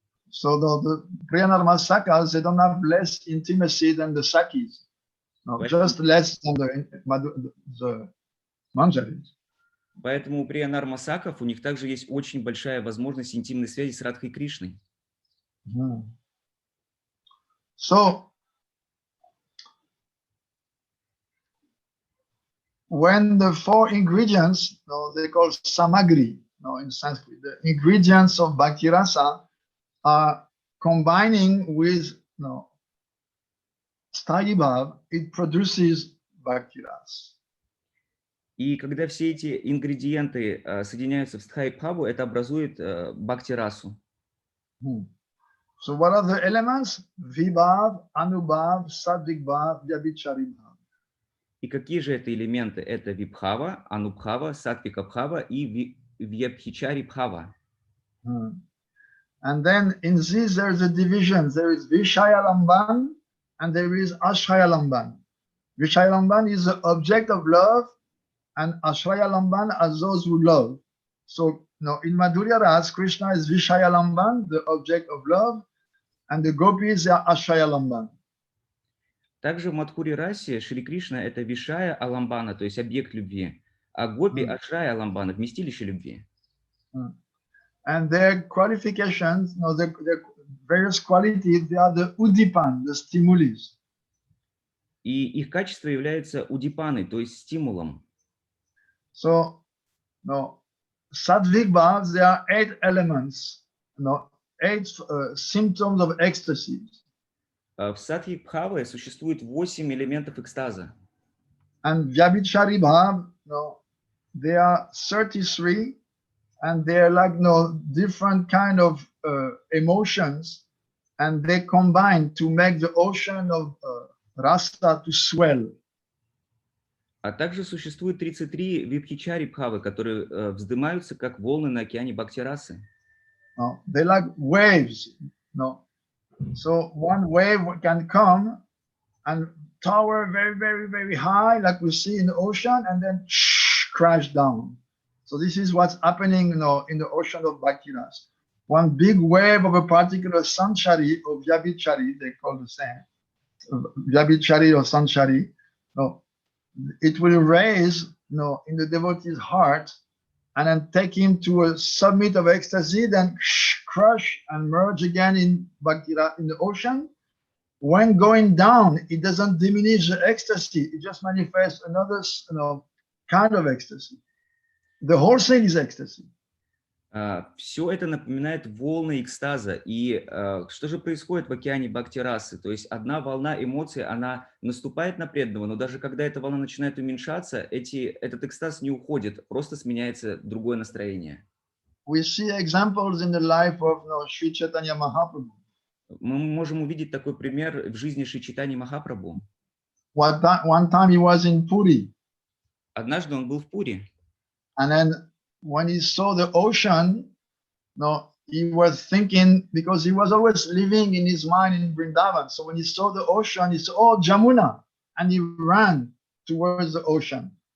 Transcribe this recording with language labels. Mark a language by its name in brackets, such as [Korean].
[English] So the Priyanarma sakas, they don't have less intimacy than the sakis. No, just less than the manjaris. [Russian] Поэтому у Приянарма Саков у них также есть очень большая возможность интимной связи с Радхой Кришной. [English] So when the four ingredients, they call samagri, in Sanskrit, the ingredients of bhakti rasa are combining with sthayi bhav, it produces bhakti rasa. [Russian] И когда все эти ингредиенты соединяются в стхай бхаву, это образует бхакти-расу. [English] So what are the elements? Vibhav, Anubhav, Sadvik bhav, Vyabhichari bhav. [Russian] И какие же это элементы? Это вибхава, анубхава, сатвика бхава и вьябхичари бхава. [English] And then in this there is a division. There is Vishaya Lamban and there is Ashraya Lamban. Vishaya Lamban is the object of love, and Ashraya Lamban are those who love. So in Madhurya Ras, Krishna is Vishaya Lamban, the object of love, and the gopis are Ashraya Lamban. [Russian] Также в Мадхури Расе Шри Кришна это Вишая Аламбана, то есть объект любви, а гопи Ашрая Аламбана, вместилище любви. [English] And their qualifications, their various qualities, they are the udipan, the stimulus. [Russian] И их качество является удипаной, то есть стимулом. [English] So, Sadvik bhavs, there are 8 elements, 8 symptoms of ecstasy. [Russian] В сатвик бхаве существует 8 элементов экстаза. [English] And Vyabhichari bhav, there are 33, and they're like different kind of emotions, and they combine to make the ocean of rasa to swell. [Russian] А также существует 33 вибхичари бхавы, которые вздымаются как волны на океане бхакти-расы. [English] They like waves. So one wave can come and tower very, very, very high, like we see in the ocean, and then crash down. So this is what's happening, in the ocean of bhakti-rasa. One big wave of a particular sanchari or vyabhichari, they call the same, vyabhichari or sanchari. It will raise, in the devotee's heart, and then take him to a summit of ecstasy, then crush and merge again in bhakti-rasa, in the ocean. When going down, it doesn't diminish the ecstasy; it just manifests another, kind of ecstasy. The whole thing is ecstasy. [Russian] Все это напоминает волны экстаза. И что же происходит в океане бхакти-расы? То есть одна волна эмоций, она наступает на преданного, но даже когда эта волна начинает уменьшаться, этот экстаз не уходит, просто сменяется другое настроение. [English] We see examples in the life of Sri Chaitanya Mahaprabhu. [Russian] Мы можем увидеть такой пример в жизни Шри Чайтаньи Махапрабху. [English] One time he was in Puri. [Russian] Однажды он был в Пури. [English] And then when he saw the ocean, he was thinking, because he was always living in his mind in Vrindavan. So when he saw the ocean, he said, "Oh, Jamuna," and he ran towards the ocean.